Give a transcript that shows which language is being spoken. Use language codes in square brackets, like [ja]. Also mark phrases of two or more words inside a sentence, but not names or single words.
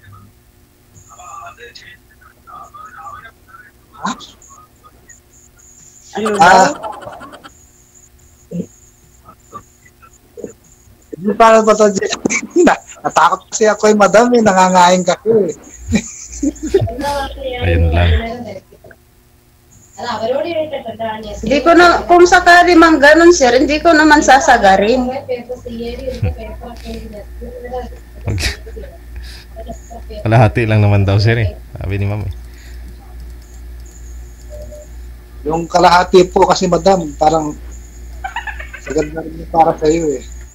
[tl] Ano daw? Hindi para ba ito? Natakot kasi ako eh, madam eh. Nangangain ka ko eh. Ayun lang. [ml] അത് അവരോട് ചോദിച്ചിട്ടുണ്ട് [tl] Hindi ko na, kung sakali mang ganun, sir, hindi ko naman sasagarin. Kalahati lang naman daw, sir, eh. Sabi ni ma'am, eh. Yung kalahati po kasi madam, parang sagad na rin yung para sa iyo eh.